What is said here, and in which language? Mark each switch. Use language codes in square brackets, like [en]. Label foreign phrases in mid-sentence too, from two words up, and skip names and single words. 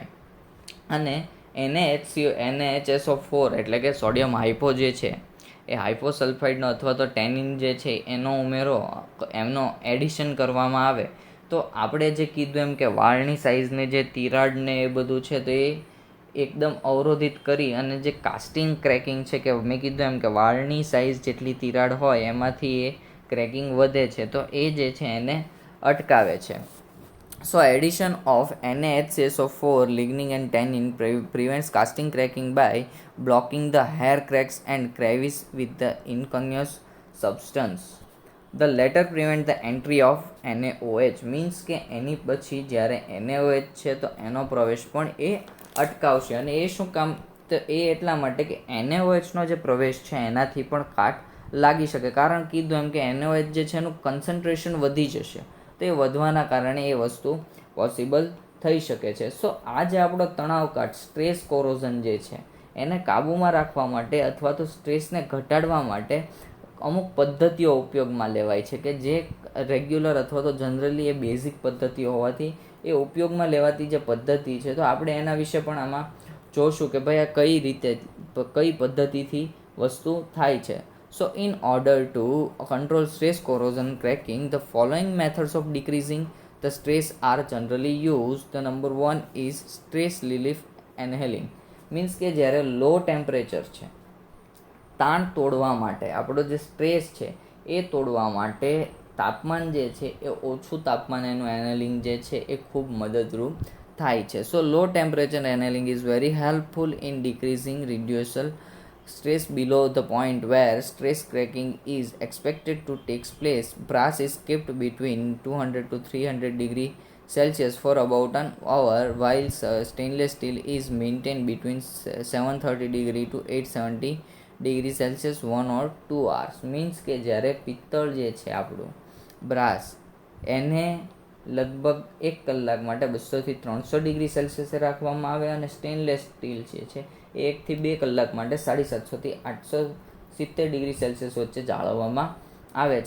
[gu] અને NaHSO4 એટલે કે [en] sodium hypo [gu] જે છે એ હાઇપોસલ્ફાઇડનો અથવા તો ટેનિન જે છે એમનો એડિશન કરવામાં આવે તો આપણે જે કીધું એમ કે વાળની સાઇઝને જે તિરાડને એ બધું છે તો એ એકદમ અવરોધિત કરી અને જે [en] casting cracking [gu] છે કે મેં કીધું એમ કે વાળની સાઇઝ જેટલી તિરાડ હોય એમાંથી એ ક્રેકિંગ વધે છે તો એ જે છે એને અટકાવે છે. [en] So addition of NaHCSO4, lignin and tannin prevents casting cracking by blocking the hair cracks and crevice with the incongruous substance. The latter prevent the entry of NaOH means [gu] કે એની પછી જ્યારે NaOH છે તો એનો પ્રવેશ પણ એ અટકાવશે. અને એ શું કામ તો એ એટલા માટે કે NaOHનો જે પ્રવેશ છે એનાથી પણ કાટ લાગી શકે. કારણ કીધું એમ કે NaOH જે છે એનું કન્સન્ટ્રેશન વધી જશે તો એ વધવાના કારણે એ વસ્તુ પોસિબલ થઈ શકે છે. સો આ જે આપણો તણાવ કાટ [en] stress corrosion [gu] જે છે એને કાબૂમાં રાખવા માટે અથવા તો સ્ટ્રેસને ઘટાડવા માટે અમુક પદ્ધતિઓ ઉપયોગમાં લેવાય છે કે જે રેગ્યુલર અથવા તો જનરલી એ બેઝિક પદ્ધતિઓ હોવાથી એ ઉપયોગમાં લેવાતી જે પદ્ધતિ છે તો આપણે એના વિશે પણ આમાં જોશું કે ભાઈ આ કઈ પદ્ધતિથી વસ્તુ થાય છે. [en] So in order to control stress corrosion cracking, the following methods of decreasing the stress are generally used. The number 1 is stress relief annealing. [gu] Means કે જ્યારે [en] low temperature [gu] છે તાણ તોડવા માટે આપણો જે સ્ટ્રેસ છે એ તોડવા માટે તાપમાન જે છે એ ઓછું તાપમાન એનું એનેલિંગ જે છે એ ખૂબ મદદરૂપ થાય છે. [en] so low temperature annealing is very helpful in decreasing reducible stress below the point where stress cracking is expected to take place. Brass is kept between 200 to 300 degree Celsius for about an hour, while stainless steel is maintained between 730 degree to 870 degree Celsius 1 or 2 hours. [gu] Means કે જ્યારે પિત્તળ જે છે આપણું બ્રાસ એને લગભગ 1 કલાક માટે 200 થી 300 [en] degree Celsius [gu] રાખવામાં આવે અને [en] stainless steel [gu] જે છે એ 1 થી 2 કલાક માટે 750 થી 870 [en] degree Celsius [gu] વચ્ચે જાળવવામાં આવે છે.